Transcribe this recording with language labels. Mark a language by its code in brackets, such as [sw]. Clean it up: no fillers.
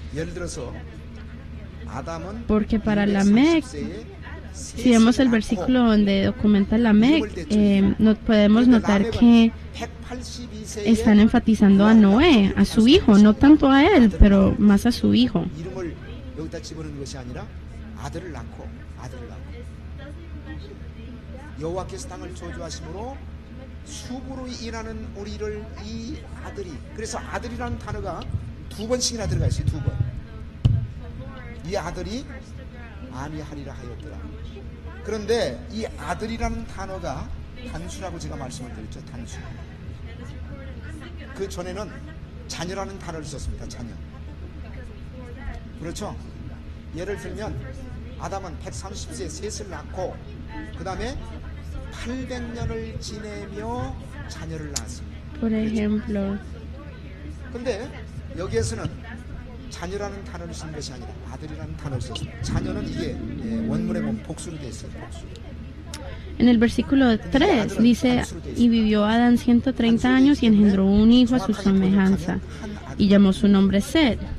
[ko] 예를 들어서 아담은 [es] porque para Lamec, si vemos el versículo donde documenta Lamec, podemos notar que están enfatizando a Noé, a su hijo, no tanto a él, pero más a su hijo. [ko] 이름을 여기다 집어넣은 것이 아니라 아들을 낳고 여호와께서 땅을 저주하심으로 수고로 일하는 우리를 이 아들이, 그래서 아들이라는 단어가 두 번씩이나 들어가 있어요. 두 번. 이 아들이 아니하리라 하였더라. 그런데 이 아들이라는 단어가 단수라고 제가 말씀을 드렸죠. 단수. 그 전에는 자녀라는 단어를 썼습니다. 자녀. 그렇죠? 예를 들면 아담은 130세에 셋을 낳고 그 다음에 800년을 지내며 자녀를 낳았습니다. [es] Por ejemplo, [ko] 근데 여기에서는 자녀라는 단어를 쓴 것이 아니라 아들이라는 단어를 썼습니다. 자녀는 이게 원문에 보면 복수로 되어 있어요. 복수. [es] en el versículo 3 dice, y vivió Adán 130 años y engendró un hijo a su semejanza, y llamó su nombre Sed.